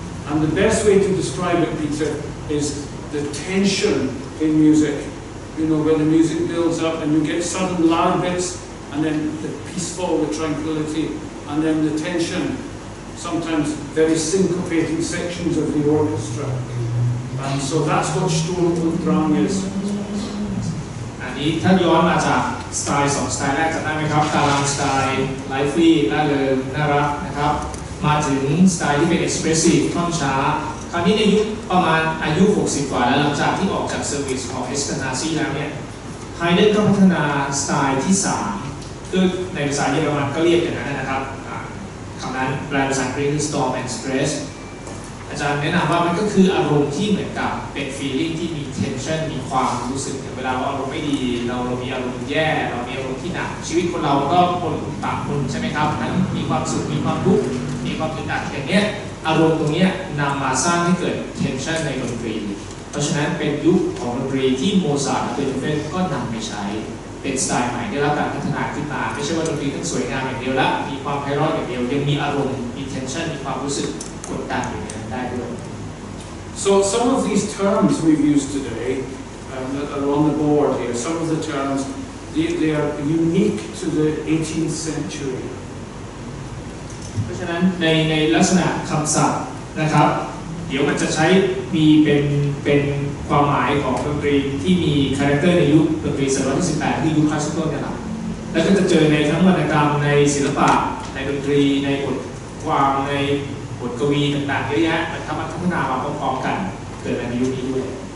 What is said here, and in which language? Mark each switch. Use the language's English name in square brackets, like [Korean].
[English] And the best way to describe it, Peter, is the tension in music. You know, where the music builds up and you get sudden loud bits, and then the peaceful, the tranquility, and then the tension, sometimes very syncopating sections of the orchestra. And so that's what Sturm und Drang is. [Thai] อันนี้ถ้าย้อนมาจากสไตล์2สไตล์แรกจำได้ไหมครับกาลังสไตล์ไลฟ์ลี่น่าเริงน่ารักนะครับมาถึงสไตล์ที่เป็น expressive ท่อนช้าคราวนี้ในยุคประมาณอายุ60กว่าแล้วหลังจากที่ออกจากเซอร์วิสของเอสตานาซีแล้วเนี่ยไฮเดนก็พัฒนาสไตล์ที่3คือในภาษาเยอรมันก็เรียกอย่างนั้นนะครับคำนั้นแปลภาษาอังกฤษคือ storm and stress อาจารย์แนะนำว่ามันก็คืออารมณ์ที่เหมือนกับเป็น feeling ที่มี tension มีความรู้สึกเวลาอารมณ์ไม่ดีเรามีอารมณ์แย่เรามีอารมณ์ที่หนักชีวิตคนเราก็คนต่างคนใช่ไหมครับทั้งมีความสุขมีความทุกข์มีความอึดอัดอย่างเนี้ยอารมณ์ตรงนี้นำมาสร้างให้เกิด tension ในดนตรีเพราะฉะนั้นเป็นยุคของดนตรีที่โมซาร์ทและเบโธเฟนก็นำไปใช้ เป็นสไตล์ใหม่ได้รับการพัฒนาขึ้นมาไม่ใช่ว่าดนตรีต้องสวยงามอย่างเดียวละมีความไพเราะอย่างเดียวยังมีอารมณ์มี tension มีความรู้สึกกดดันอยู่ในนั้นได้ด้วย [English] So some of these terms we've used today that are on the board here, some of the terms, they are unique to the 18th century. [Thai] เพราะฉะนั้นในลักษณะคำศัพท์นะครับเดี๋ยวมันจะใช้มีเป็นความหมายของดนตรีที่มีคาแรคเตอร์ในยุคดนตรีศตวรรษที่18ที่ยุคคลาสสิคอลเนี่ยครับแล้วก็จะเจอในทั้งวรรณกรรมในศิลปะในดนตรีในบทความในบทกวีต่างๆเยอะแยะมันพัฒนามาพร้อมๆกันเกิดในยุคนี้ด้วย